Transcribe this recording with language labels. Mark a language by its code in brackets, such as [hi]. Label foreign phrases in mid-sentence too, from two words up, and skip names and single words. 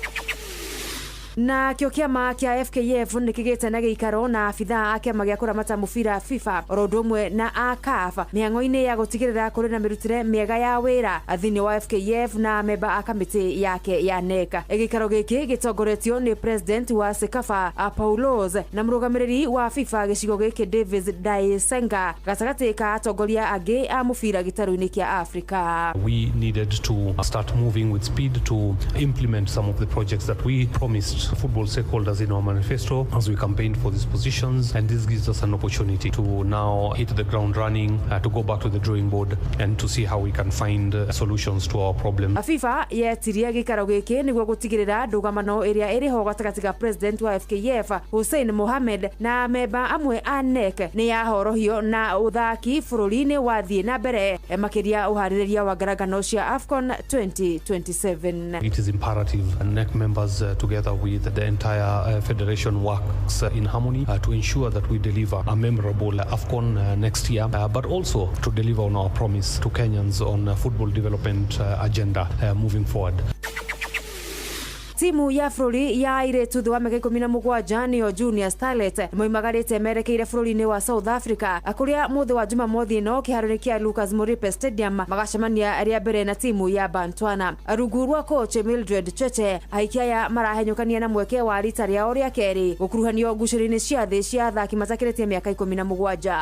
[ki] Na kĩo kĩama kĩa FKF nĩkĩgĩte na gĩikaro na abithaa a kĩama gĩa kũramata mũbira FIFA oro ũndũ ũmwe na a CAF mĩhang'o-inĩ ya gũtigĩrĩra kũrĩ na mĩrutĩre mĩega ya wĩra thĩinĩ wa FKF na memba a kamĩtĩ yake ya NEC. Gĩikaro gĩkĩ gĩtongoretio nĩ president wa CECAFA Paulos na mũrũgamĩrĩri wa FIFA gĩcigo gĩkĩ Davis Daesenga gatagatĩ ka atongoria angĩ a mũbira gĩtarũ-inĩ kĩa Africa. [en] We needed to start moving with speed to implement some of the projects that we promised football stakeholders in our manifesto as we campaigned for these positions, and this gives us an opportunity to now hit the ground running, to go back to the drawing board and to see how we can find solutions to our problem. [ki] FIFA yetiria gĩikaro gĩkĩ nĩguo gũtigĩrĩra ndũgamano ĩrĩa ĩrĩ ho gatagatĩ ga president wa FKF Hussein Mohamed na memba amwe a NEC nĩ yahorohio na ũthaki bũrũri-inĩ wathiĩ na mbere makĩria ũharĩrĩria wa ngaragano cia AFCON 2027. [en] It is imperative NEC members together with the entire federation works in harmony to ensure that we deliver a memorable AFCON next year, but also to deliver on our promise to Kenyans on football development agenda moving forward. [ki] Timu ya bũrũri ya airĩtu thĩ wa mĩaka 17 nĩyo Junior Starlet moimagarĩte merekeire bũrũri-inĩ wa South Africa kũrĩa mũthĩ wa Jumamothi ĩno kĩharo-inĩ kĩa Lucas Moripe Stadium magacemania rĩa mbere na timu ya Botswana. Rungu rwa coach Mildred Cheche aikia aya marahenyũkania na mweke wa rita rĩao rĩa kerĩ gũkuruhanio ngucĩrĩro-inĩ cia thĩ cia athaki matakĩrĩtie mĩaka 17.